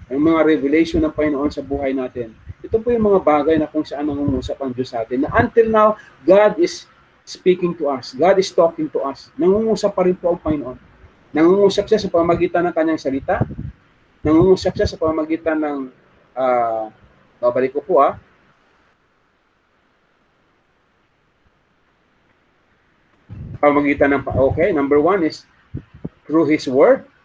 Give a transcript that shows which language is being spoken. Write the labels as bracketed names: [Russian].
[Filipino] Ang mga revelation ng Panginoon sa buhay natin. Ito po yung mga bagay na kung saan nangungusap ang Diyos sa atin. Na [English] until now, God is speaking to us. God is talking to us. [Filipino] Nangungusap pa rin po ang Panginoon. Nangungusap siya sa pamamagitan ng kanyang salita. Nangungusap siya sa pamamagitan ng babalik ko po pamamagitan ng [English] okay, number 1 is through His Word.